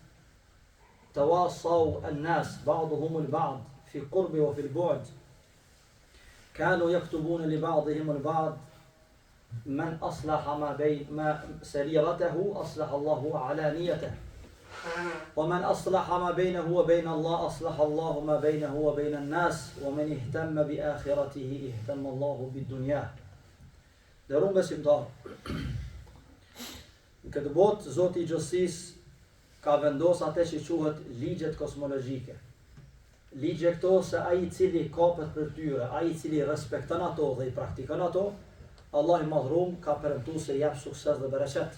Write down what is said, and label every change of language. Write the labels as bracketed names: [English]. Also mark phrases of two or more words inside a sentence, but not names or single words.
[Arabic] تواصوا الناس بعضهم البعض في القرب وفي البعد كانوا يكتبون لبعضهم البعض من أصلح ما سريرته أصلح الله علانيته ومن أصلح ما بينه وبين الله أصلح الله ما بينه وبين الناس ومن اهتم بآخرته اهتم الله بالدنيا. [Albanian] Dërun besimtar, në këtë botë, Zoti i Gjësisë ka vendos atë që quhet ligjet kosmologjike. Ligje këto se ai i cili kapet për tyre, ai i cili respekton ato dhe i praktikon ato, Allah i madhrum ka premtuar se jep sukses dhe bereqet.